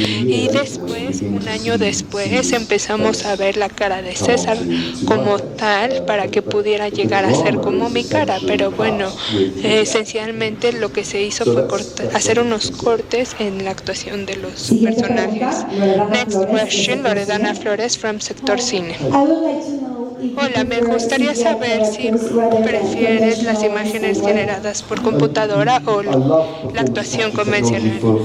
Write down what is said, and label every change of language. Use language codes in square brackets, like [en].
[es] Y después, un año después, empezamos a ver la cara de César como tal para que pudiera llegar a ser como mi cara. Pero bueno, esencialmente lo que se hizo fue hacer unos cortes en la actuación de los personajes. [en] Next question, Loredana Flores from Sector Cine. [es] Hola, me gustaría saber si prefieres las imágenes generadas por computadora o la actuación convencional.